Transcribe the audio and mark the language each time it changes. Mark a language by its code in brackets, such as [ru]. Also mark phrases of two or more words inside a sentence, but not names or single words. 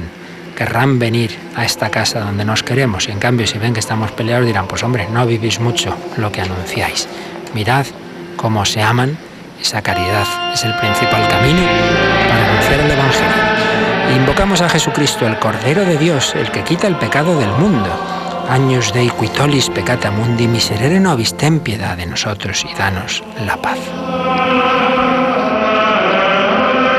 [es] Querrán venir a esta casa donde nos queremos, y en cambio si ven que estamos peleados dirán, pues hombre, no vivís mucho lo que anunciáis. Mirad cómo se aman, esa caridad es el principal camino para anunciar el Evangelio. Invocamos a Jesucristo, el Cordero de Dios, el que quita el pecado del mundo. [la] Agnus Dei qui tollis peccata mundi, miserere nobis, [es] ten piedad de nosotros y danos la paz.